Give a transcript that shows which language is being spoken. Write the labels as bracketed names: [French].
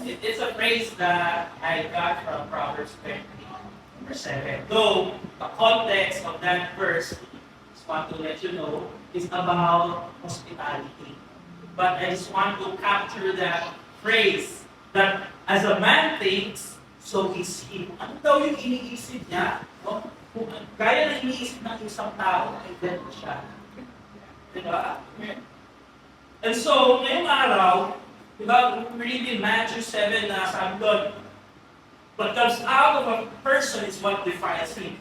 [English] It's a phrase that I got from Proverbs 20, verse 7. Though, the context of that verse, just want to let you know, is about hospitality. But I just want to capture that phrase that as a man thinks, so is he. [Filipino] Ano daw yung iniisip niya? No? Kung gaya ng iniisip ng isang tao, ay ganun siya. Diba? [English] And so, [Filipino] ngayong araw, diba, [English] we read in Matthew 7 [Filipino] na sabi doon, [English] what comes out of a person is what defiles him.